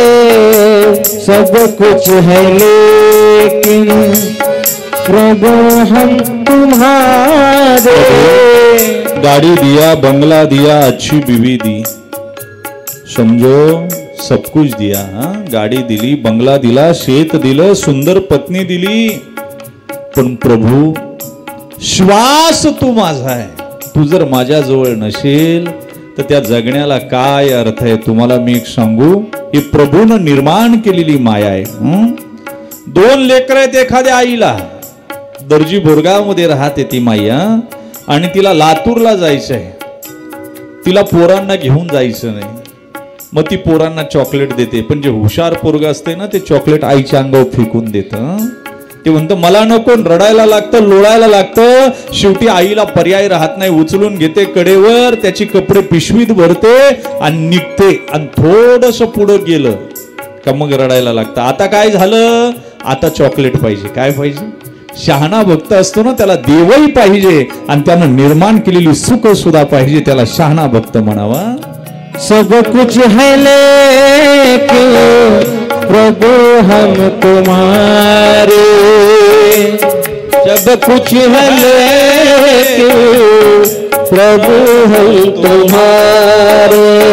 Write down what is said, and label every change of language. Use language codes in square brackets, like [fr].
[hi] सब कुछ है लेकिन प्रभु हम तुम्हारे। गाड़ी दिया, बंगला दिया, अच्छी बीवी दी, समझो सब कुछ दिया। [mr] गाडी दिली, बंगला दिला, शेत दिलं, सुंदर पत्नी दिली, पण प्रभू श्वास तू माझा आहे, तू जर माझ्या जवळ नसेल तर त्या जगण्याला काय अर्थ आहे? तुम्हाला मी एक सांगू, ही प्रभूनं निर्माण केलेली माया आहे। दोन लेकर आहेत एखाद्या आईला, दर्जी बोरगावमध्ये राहते ती माया, आणि तिला लातूरला जायचं आहे, तिला पोरांना घेऊन जायचं नाही, मग ती पोरांना चॉकलेट देते, पण जे हुशार पोरग असते ना ते चॉकलेट आईच्या अंगावर फेकून देतं। ते म्हणतं मला नको, रडायला लागतं, लोळायला लागतं, शेवटी आईला पर्याय राहत नाही, उचलून घेते कडेवर, त्याची कपडे पिशवीत भरते आणि निघते, आणि थोडंसं पुढं गेलं का मग रडायला लागतं। आता काय झालं? आता चॉकलेट पाहिजे। काय पाहिजे? शहाणा भक्त असतो ना त्याला देवही पाहिजे आणि त्यानं निर्माण केलेली सुख सुद्धा पाहिजे, त्याला शहाणा भक्त म्हणावा। [hi] सब कुछ है लेकिन प्रभु हम तुम्हारे, सब कुछ है लेकिन प्रभु हम तुम्हारे,